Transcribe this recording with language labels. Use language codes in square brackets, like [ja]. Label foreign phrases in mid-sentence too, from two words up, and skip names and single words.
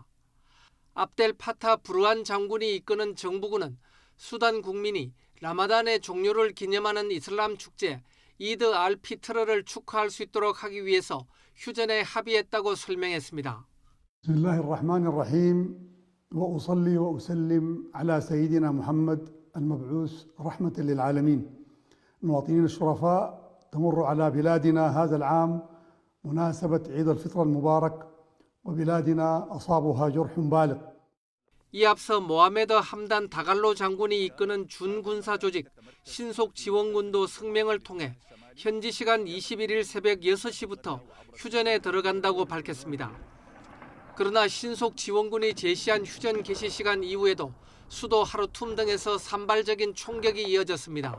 [ko] 압델 파타 부르한 장군이 이끄는 정부군은 수단 국민이 라마단의 종료를 기념하는 이슬람 축제 이드 알피트르를 축하할 수 있도록 하기 위해서 휴전에 합의했다고 설명했습니다. [ar] 비스밀라히르라흐마니르라힘 وأصلي وأسلم على سيدنا محمد المبعوث رحمة للعالمين. المواطنين الشرفاء تمر على بلادنا هذا العام مناسبة عيد الفطر المبارك وبلادنا أصابها جرح بالغ. [ko] 이 앞서 모하메드 함단 다갈로 장군이 이끄는 준군사 조직 신속지원군도 성명을 통해 현지 시간 21일 새벽 6시부터 휴전에 들어간다고 밝혔습니다. 그러나 신속지원군이 제시한 휴전 개시 시간 이후에도 수도 하르툼 등에서 산발적인 총격이 이어졌습니다.